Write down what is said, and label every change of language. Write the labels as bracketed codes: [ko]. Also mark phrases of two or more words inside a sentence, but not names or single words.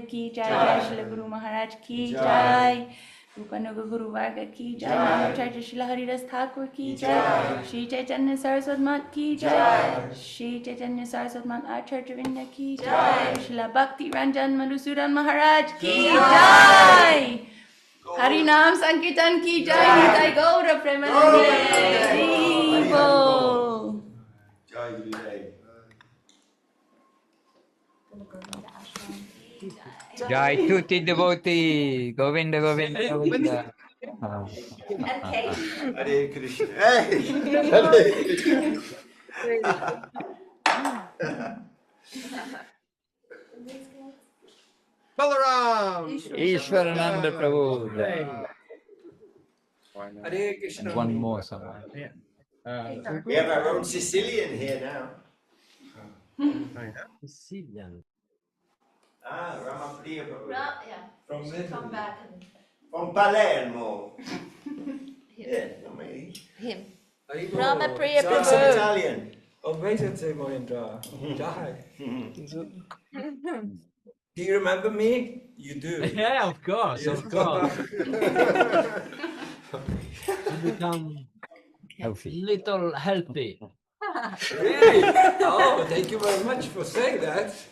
[hi] की जय जय शिल गुरु महाराज की जय रूपानुग गुरु वर्ग की जय नामाचार्य शिल हरिदास ठाकुर की जय श्री चैतन्य सारस्वत मठ की जय श्री चैतन्य सारस्वत मठ आचार्य वृन्द की जय शिल भक्ति रञ्जन मधुसूदन महाराज की जय हरि नाम संकीर्तन की जय, निताई गौर प्रेमानन्दे. [it] Devo. [hi] जय गुरुदेव. [it] Jai tutti devoti. Govinda, Govinda, Govinda. [en] And Kate. Hare Krishna. Hey! Hare Krishna. Balaram! Ishwarananda Prabhu. Hare Krishna. One more someone. We have our own Sicilian here now. Sicilian. Ramapriya Prabhu. From Italy. come back and From Palermo. Yeah, not me. him. [it] Arrivo. [en] Ramapriya Speak some Prabhu. Italian. Obvejte Moindra. Jai. Do you remember me? You do. Yeah, of course, Yes. of course. You become little healthy. Really? Oh, thank you very much for saying that.